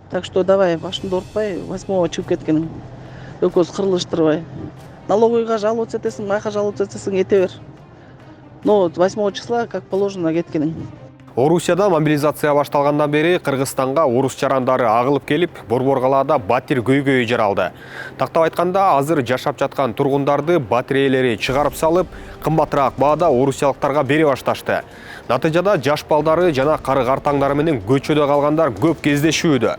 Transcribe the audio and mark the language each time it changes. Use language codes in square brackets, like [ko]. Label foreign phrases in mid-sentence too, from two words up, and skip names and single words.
[ru] Так что давай [ky] башыңды ортпай 8-го чыгып кеткениң. Экөөбүз кырылыштырбай. Налоговыйга жаловаться этесиң, майка жаловаться этесиң, эте бер. [ru] Но 8 числа как положено кеткениң. [ky] Орусияда мобилизация башталгандан бери Кыргызстанга орус жарандары агылып келип, Борбор калаада батир көйгөй жаралды. Тактап айтканда, азыр жашап жаткан тургундарды батир ээлери чыгарып салып, кымбатыраак баада орусиялыктарга бере башташты. Натыйжада жаш балдары жана кары картаңдары менен көчөдө калгандар көп кездешүүдө.